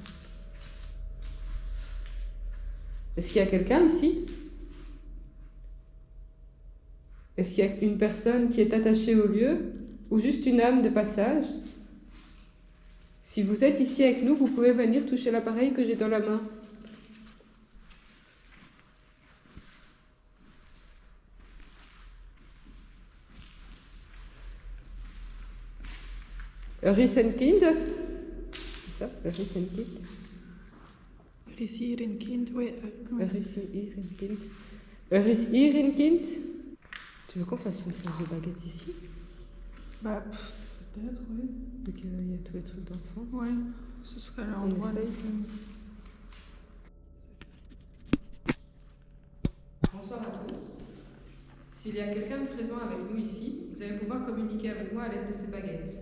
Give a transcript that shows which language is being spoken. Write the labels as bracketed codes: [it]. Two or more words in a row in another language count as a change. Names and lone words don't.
[fr] Est-ce qu'il y a quelqu'un ici? Est-ce qu'il y a une personne qui est attachée au lieu ou juste une âme de passage? Si vous êtes ici avec nous, vous pouvez venir toucher l'appareil que j'ai dans la main. [nl] Er is een kind. [fr] C'est ça, [nl] er is een kind. Er is hier een kind. Oui, Er is hier een kind. Er is hier een kind. [fr] Tu veux qu'on fasse une séance de baguettes ici? Bah, peut-être, oui. Donc il y a tous les trucs d'enfants. Oui, ce serait l'endroit. essaye. Bonsoir à tous. S'il y a quelqu'un de présent avec nous ici, vous allez pouvoir communiquer avec moi à l'aide de ces baguettes.